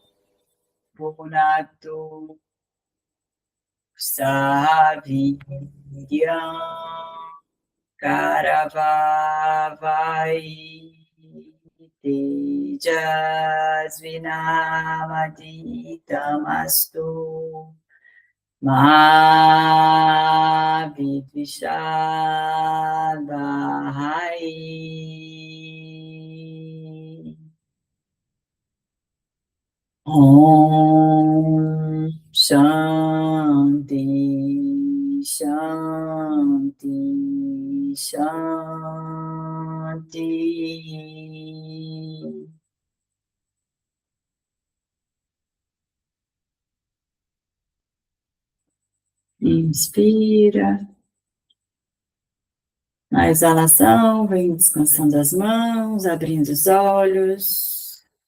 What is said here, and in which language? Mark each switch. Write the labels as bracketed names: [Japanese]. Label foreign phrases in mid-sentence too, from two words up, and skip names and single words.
[Sanskrit] भुनक्तु सहवीर्यं करवावहै तेजस्विनावधीतम् मा विद्विषावहै. ॐ शान्तिः शान्तिः शान्तिः. [Portuguese] Inspira. Na exalação, vem descansando as mãos, abrindo os olhos.